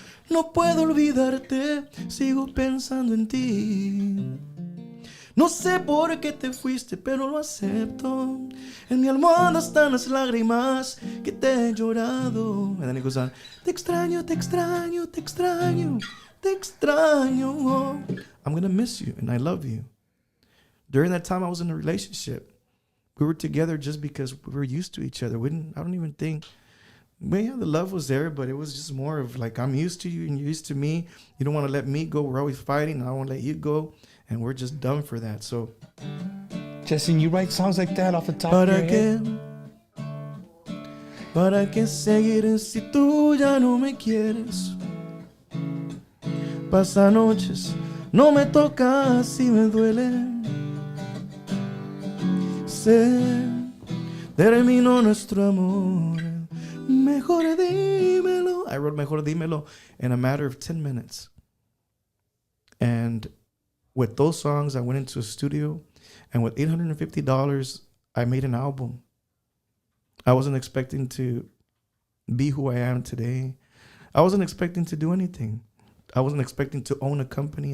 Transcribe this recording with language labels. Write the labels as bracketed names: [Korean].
[Spanish] No puedo olvidarte, sigo pensando en ti. No sé por qué te fuiste, pero lo acepto. En mi almohada están las lágrimas que te he llorado. [English] And then it goes on, [Spanish] te extraño, te extraño, [English] te extraño, te extraño. I'm going to miss you, and I love you. During that time, I was in a relationship. We were together just because we were used to each other. I don't even think, well, yeah, the love was there, but it was just more of like, I'm used to you and you're used to me. You don't want to let me go. We're always fighting. I won't let you go. And we're just done for that. So, Justin, you write songs like that off the top of your head? [Spanish] ¿Para qué seguir si tú ya no me quieres? Pasa noches, no me tocas y me duele. Terminó nuestro amor. [English] Mejor dímelo. I wrote Mejor dímelo in a matter of 10 minutes. And with those songs, I went into a studio, and with $850, I made an album. I wasn't expecting to be who I am today. I wasn't expecting to do anything. I wasn't expecting to own a company.